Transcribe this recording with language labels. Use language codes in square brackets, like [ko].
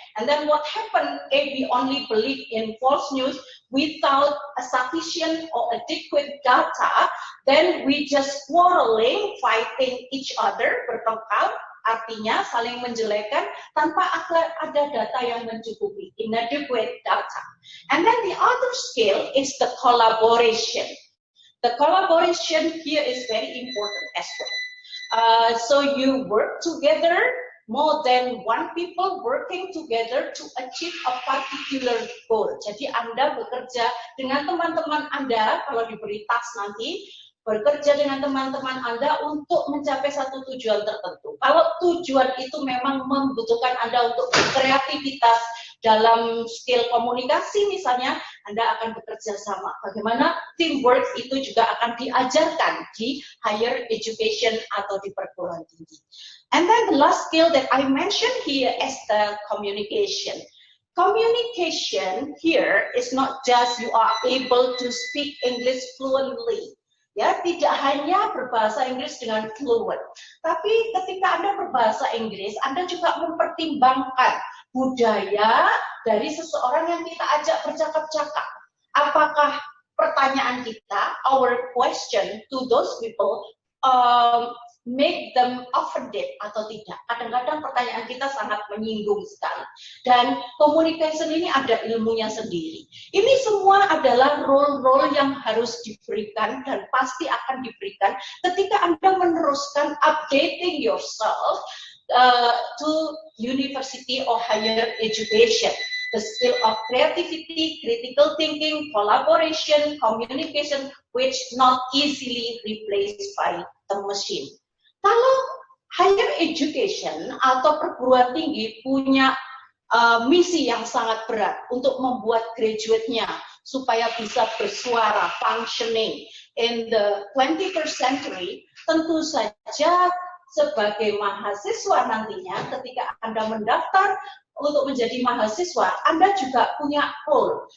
[en] And then what happened if we only believe in false news without a sufficient or adequate data, then we just quarreling, fighting each other, [id] bertengkar, artinya saling menjelekan tanpa ada data yang mencukupi, [en] inadequate data. And then the other skill is the collaboration. The collaboration here is very important as well. So you work together more than one people working together to achieve a particular goal. [id] Jadi Anda bekerja dengan teman-teman Anda, kalau diberi task nanti, bekerja dengan teman-teman Anda untuk mencapai satu tujuan tertentu. Kalau tujuan itu memang membutuhkan Anda untuk berkreativitas dalam skill komunikasi misalnya, Anda akan bekerja sama. Bagaimana teamwork itu juga akan diajarkan di higher education atau di perguruan tinggi. [en] And then the last skill that I mentioned here is the communication. Communication here is not just you are able to speak English fluently. [id] Ya, tidak hanya berbahasa Inggris dengan fluent, tapi ketika Anda berbahasa Inggris, Anda juga mempertimbangkan budaya dari seseorang yang kita ajak bercakap-cakap. Apakah pertanyaan kita, [en] our question to those people, make them offended [id] atau tidak. Kadang-kadang pertanyaan kita sangat menyinggung sekali. Dan communication ini ada ilmunya sendiri. Ini semua adalah role-role yang harus diberikan dan pasti akan diberikan ketika Anda meneruskan [en] updating yourself to university or higher education. The skill of creativity, critical thinking, collaboration, communication, which not easily replaced by the machine. [id] Kalau higher education atau perguruan tinggi punya misi yang sangat berat untuk membuat graduate-nya supaya bisa bersuara, [en] functioning in the 21st century, [id] tentu saja sebagai mahasiswa nantinya ketika Anda mendaftar untuk menjadi mahasiswa, Anda juga punya role.